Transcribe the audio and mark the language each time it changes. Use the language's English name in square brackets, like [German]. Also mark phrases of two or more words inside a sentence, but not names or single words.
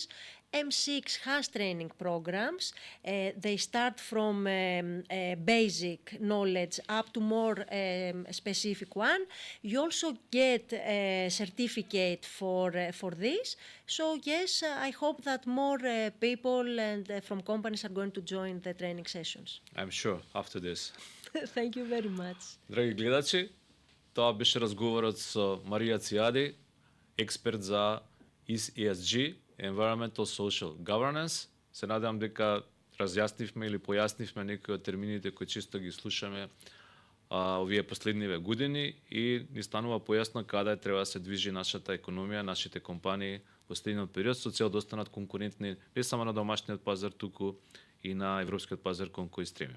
[English] M6 has training programs. They start from basic knowledge up to more specific one. You also get a certificate for this. So yes, I hope that more people and from companies are going to join the training sessions. I'm sure after this. Thank you very much. [Macedonian] Драги гледачи, тоа беше разговорот со Марија Циади, експерт за ESG, [English] Environmental Social Governance. [Macedonian] Се надевам дека разјаснивме или појаснивме некои од термините кои често ги слушаме овие последниве години и ни станува појасно каде треба да се движи нашата економија, нашите компании во следниот период со цел да останат конкурентни не само на домашниот пазар, туку и на европскиот пазар кон кој стремиме.